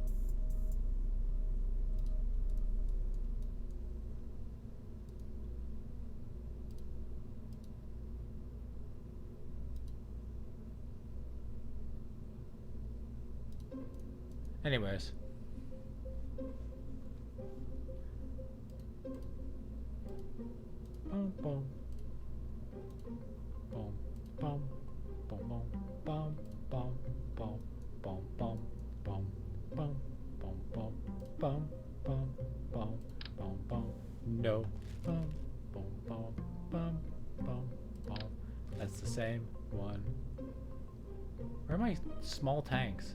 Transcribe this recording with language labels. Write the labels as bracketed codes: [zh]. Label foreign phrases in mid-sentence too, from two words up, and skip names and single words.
[en] Anyways. Boom, boom. Boom, boom. Boom, boom. Boom, boom. Boom, boom, boom. Boom, boom. Boom, boom. Boom, boom. Boom, boom, boom. No. Boom, boom, boom. Boom, boom, boom. That's the same one. Where are my small tanks?